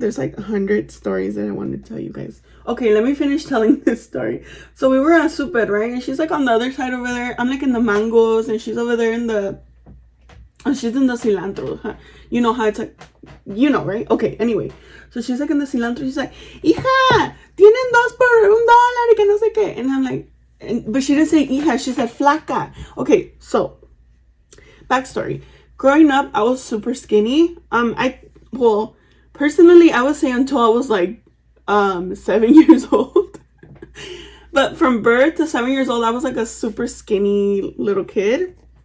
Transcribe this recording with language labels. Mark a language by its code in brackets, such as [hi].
[en] There's like 100 stories that I wanted to tell you guys. Okay, let me finish telling this story. So we were at Super, right? And she's like on the other side over there. I'm like in the mangoes and she's over there in the, she's in the cilantro. Huh? You know how it's like, you know, right? Okay, anyway. So she's like in the cilantro. She's like, [es] hija, tienen dos por $1 y que no sé qué. [en] And I'm like, but she didn't say hija, she said flaca. Okay, so, backstory. Growing up, I was super skinny. Well, personally, I would say until I was like 7 years old. But from birth to 7 years old, I was like a super skinny little kid.